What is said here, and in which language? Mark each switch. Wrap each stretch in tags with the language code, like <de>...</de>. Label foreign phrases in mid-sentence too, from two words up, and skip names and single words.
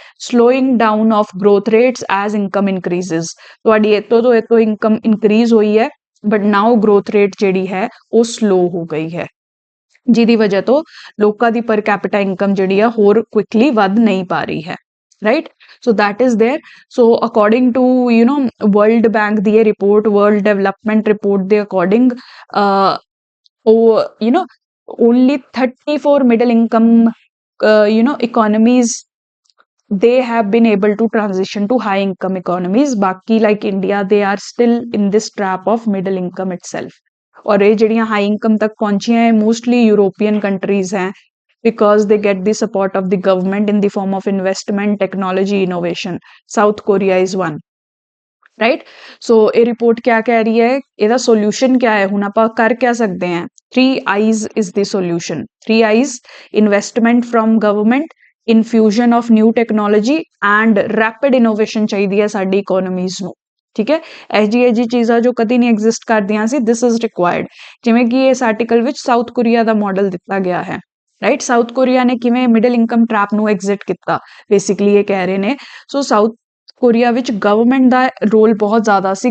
<en>Slowing down of growth rates as income increases.</en> <pa>ਤੁਹਾਡੀ ਇਤੋਂ</pa> <en>income increase</en> <pa>ਹੋਈ ਹੈ,</pa> <en>but now growth rate</en> <pa>ਜਿਹੜੀ ਹੈ ਉਹ ਸਲੋ ਹੋ ਗਈ ਹੈ, ਜਿਹਦੀ ਵਜ੍ਹਾ ਤੋਂ ਲੋਕਾਂ ਦੀ</pa> <en>per capita income</en> <pa>ਜਿਹੜੀ ਆ ਹੋਰ ਕੁਇਕਲੀ ਵੱਧ ਨਹੀਂ ਪਾ ਰਹੀ ਹੈ, ਰਾਈਟ।</pa> <en>ਸੋ that is there. So according to World Bank</en> <pa>ਦੀ ਇਹ ਰਿਪੋਰਟ, ਵਰਲਡ ਡਿਵੈਲਪਮੈਂਟ ਰਿਪੋਰਟ ਦੇ ਅਕੋਰਡਿੰਗ</pa> <en>only 34 middle income economies, they have been able to transition to high income economies. Baki like India, they are still in this trap of middle income itself.</en> <hi>और ये</hi> <pa>ਜਿਹੜੀਆਂ ਹਾਈ ਇਨਕਮ ਤੱਕ ਪਹੁੰਚੀਆਂ ਹੈ</pa> <en>mostly European countries</en> <pa>ਹੈ,</pa> <en>because they get the support of the government in the form of investment, technology, innovation. South Korea is one, right?</en> <pa>So ਇਹ ਰਿਪੋਰਟ ਕਿਆ ਕਹਿ ਰਹੀ ਹੈ, ਇਹਦਾ ਸੋਲੂਸ਼ਨ ਕਿਆ ਹੈ? ਹੁਣ ਆਪਾਂ ਕਰ ਕਿਆ ਸਕਦੇ ਹਾਂ?</pa> <en>3 I's is the solution. 3 I's: investment from government, infusion of new technology and rapid innovation</en> <pa>ਚਾਹੀਦੀ ਹੈ ਸਾਡੀ ਇਕੋਨਮੀਜ਼ ਨੂੰ, ਠੀਕ ਹੈ। ਐਜੀ ਚੀਜ਼ਾਂ ਜੋ ਕਦੀ ਨਹੀਂ ਐਗਜ਼ਿਸਟ ਕਰਦੀਆਂ ਸੀ,</pa> <en>this is required.</en> <pa>ਜਿਵੇਂ ਕਿ ਇਸ ਆਰਟੀਕਲ ਵਿੱਚ ਸਾਊਥ ਕੋਰੀਆ ਦਾ ਮਾਡਲ ਦਿੱਤਾ ਗਿਆ ਹੈ, ਰਾਈਟ। ਸਾਊਥ ਕੋਰੀਆ ਨੇ ਕਿਵੇਂ</pa> <en>middle income trap</en> <pa>ਨੂੰ ਐਗਜ਼ਿਟ ਕੀਤਾ, ਬੇਸਿਕਲੀ ਇਹ ਕਹਿ ਰਹੇ ਨੇ। ਸੋ ਸਾਊਥ ਕੋਰੀਆ ਵਿੱਚ ਗਵਰਨਮੈਂਟ ਦਾ ਰੋਲ ਬਹੁਤ ਜ਼ਿਆਦਾ ਸੀ।</pa>